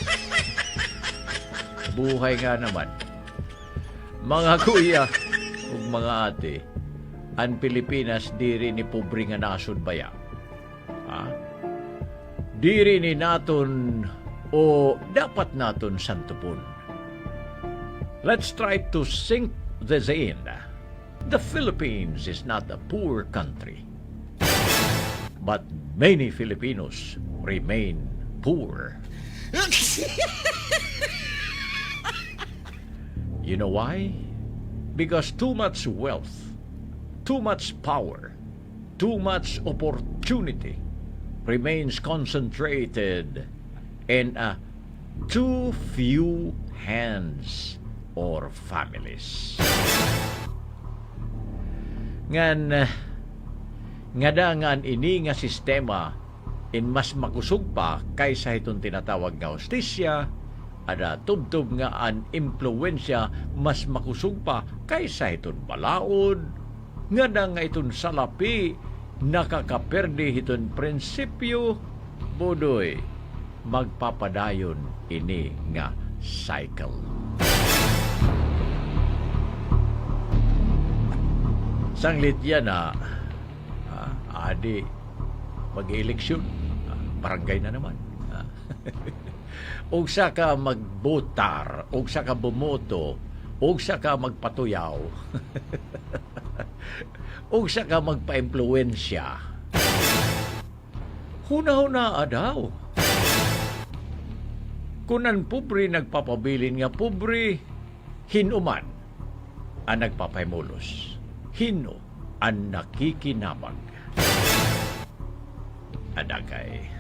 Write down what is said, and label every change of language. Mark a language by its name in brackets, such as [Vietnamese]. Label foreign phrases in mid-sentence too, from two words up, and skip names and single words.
[Filipino] Buhay nga naman. [Waray] Mga kuya ug mga ate, ang Pilipinas diri ni pobre nga nasod baya. Diri ni naton o dapat naton santupon. [English] Let's try to sink this in. The Philippines is not a poor country, but many Filipinos remain poor. You know why? Because too much wealth, too much power, too much opportunity remains concentrated in too few hands or families. [Waray] Nga dangan ini nga sistema in mas makusog pa kaysa itong tinatawag nga hustisya, ada tubtub nga an impluensya mas makusog pa kaysa itong balaod, nga nga itong salapi nakakaperde itong prinsipyo, budoy magpapadayon ini nga cycle. Sanglit yan adi, mag-eleksyon, barangay na naman. Og sa ka magbotar, og sa ka bumoto, og sa ka magpatuyaw, og sa ka magpa-impluensya. Huna-huna daw. Kunan pobre nagpapabilin nga pobre, hinuman ang nagpapaimulos. Hino ang nakikinabang. Adagay.